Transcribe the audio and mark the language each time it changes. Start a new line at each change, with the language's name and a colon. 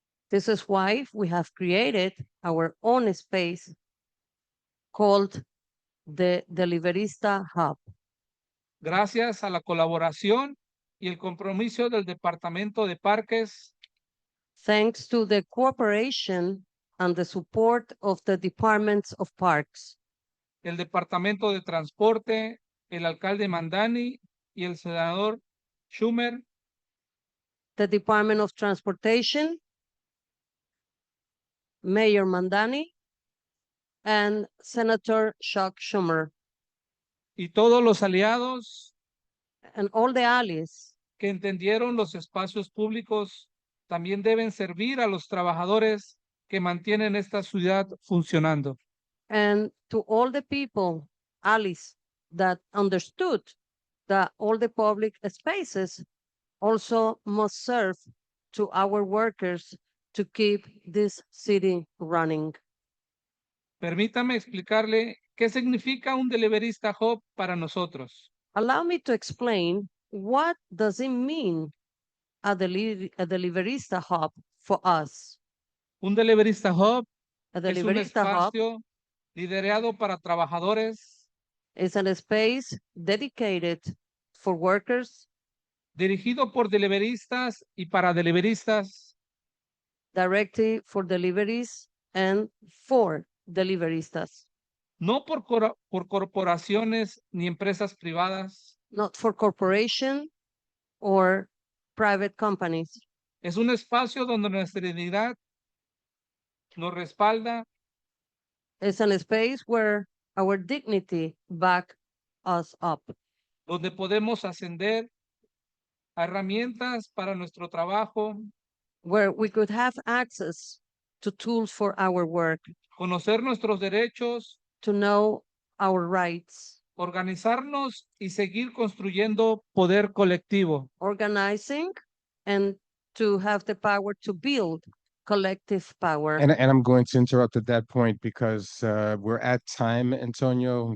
English: This is why we have created our own space called the Deliverista Hub.
Spanish: Gracias a la colaboración y el compromiso del Departamento de Parques,
English: Thanks to the cooperation and the support of the departments of parks,
Spanish: el Departamento de Transporte, el alcalde Mandani y el senador Schumer,
English: the Department of Transportation, Mayor Mandani, and Senator Chuck Schumer,
Spanish: y todos los aliados
English: and all the allies
Spanish: que entendieron los espacios públicos también deben servir a los trabajadores que mantienen esta ciudad funcionando.
English: and to all the people, allies, that understood that all the public spaces also must serve to our workers to keep this city running.
Spanish: Permítame explicarle qué significa un Deliverista Hub para nosotros.
English: Allow me to explain what does it mean a deliverista hub for us.
Spanish: Un Deliverista Hub
English: A
Spanish: es un
English: deliverista hub
Spanish: espacio liderado para trabajadores,
English: is a space dedicated for workers,
Spanish: dirigido por deliveristas y para deliveristas,
English: directed for deliveries and for deliveristas,
Spanish: no por corporaciones ni empresas privadas.
English: not for corporation or private companies.
Spanish: Es un espacio donde nuestra dignidad nos respalda,
English: It's a space where our dignity back us up,
Spanish: donde podemos ascender a herramientas para nuestro trabajo,
English: where we could have access to tools for our work,
Spanish: conocer nuestros derechos,
English: to know our rights,
Spanish: organizarnos y seguir construyendo poder colectivo.
English: organizing, and to have the power to build collective power. And I'm going to interrupt at that point because we're at time, Antonio.